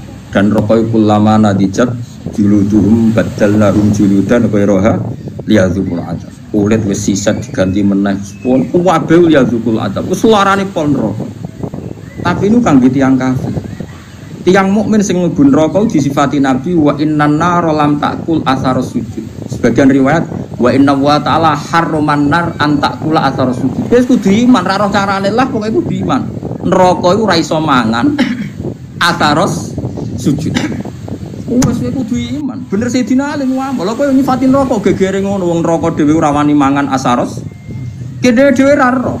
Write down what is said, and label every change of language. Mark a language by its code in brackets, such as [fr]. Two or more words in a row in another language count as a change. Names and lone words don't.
[ar] كلما نضجت جلودهم بدلناهم جلودا غيرها ليذوقوا العذاب. [jv] Kulit wis sisat diganti meneh pun kuwabe [ar] ليذوقوا العذاب. [jv] Wis suarane pol neraka. [id] Tapi ini kangge tiyang kafir. [jv] Tiyang mukmin sing mlebu neraka disifati Nabi [ar] وإن النار لم تأكل أثر السجود. وإن الله تعالى حرم النار أن تأكل أثر السجود. [jv] Wis kudu iman ra roh carane lah pokoke kudu iman. Neraka iku ora iso mangan atharos sujud. Wes kowe kudu iman. Bener Sayyidina Ali ngomong, lha kowe nyifati neraka gegere ngono wong neraka dhewe ora wani mangan asaros. Kene dhewe ra ro.